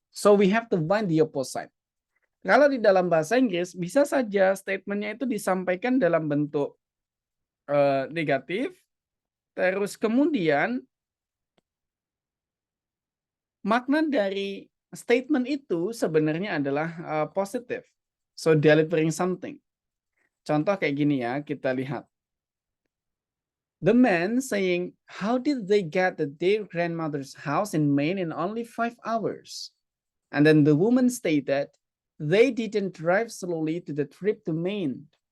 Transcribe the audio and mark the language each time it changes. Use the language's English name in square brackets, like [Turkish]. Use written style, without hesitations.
[English] So we have to find the opposite. [Indonesian] Kalau di dalam bahasa Inggris, bisa saja statementnya itu disampaikan dalam bentuk negatif, terus kemudian makna dari statement itu sebenarnya adalah positif. [English] So delivering something. [Indonesian] Contoh kayak gini ya, kita lihat. [English] The man saying, how did they get to their grandmother's house in Maine in only 5 hours? And then the woman stated, they didn't drive slowly to the trip to Maine.